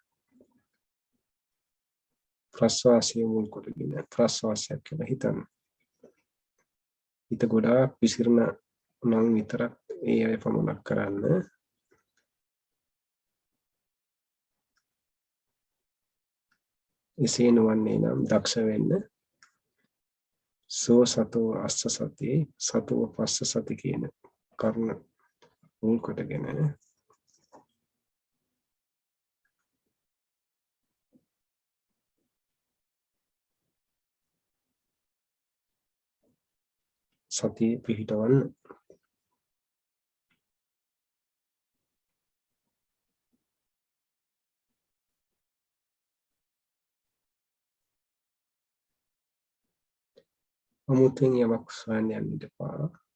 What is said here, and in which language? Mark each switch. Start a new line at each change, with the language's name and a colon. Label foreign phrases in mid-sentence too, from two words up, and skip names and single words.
Sinhala: ප්‍රස්වාසය මුල් කොටගෙන ප්‍රස්වාසයක් කියලා හිතන්න. හිත ගොඩාක් විසිරණ නම් විතරක් ඒ අය පමණක් කරන්න. එසේ නොවන්නේ නම් දක්ෂ වෙන්න.
Pali: සෝ සතෝ අස්ස සති සතෝ පස්ස සති
Sinhala: කියන කරුණ මුල් කොටගෙන සතිය පිහිටවන්න. අමුතුවෙන් යමක් සොයන්න යන්න එපා.